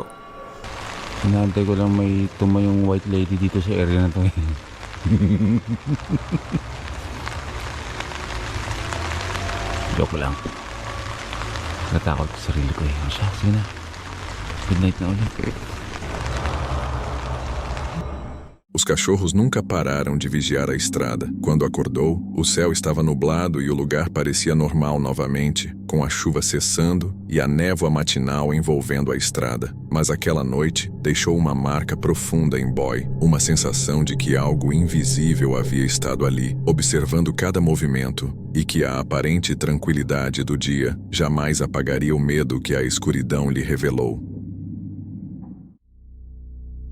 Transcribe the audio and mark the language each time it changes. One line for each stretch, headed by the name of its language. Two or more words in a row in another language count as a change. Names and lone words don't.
Filipino: Hinahantay ko lang may tumayong
English: white lady
Filipino: dito sa area na to. Joke lang. Natakot sa sarili ko eh. Sige na.
English: Good night
Filipino: na ulit.
Portuguese: Os cachorros nunca pararam de vigiar a estrada. Quando acordou, o céu estava nublado e o lugar parecia normal novamente, com a chuva cessando e a névoa matinal envolvendo a estrada. Mas aquela noite deixou uma marca profunda em Boy, uma sensação de que algo invisível havia estado ali, observando cada movimento, e que a aparente tranquilidade do dia jamais apagaria o medo que a escuridão lhe revelou.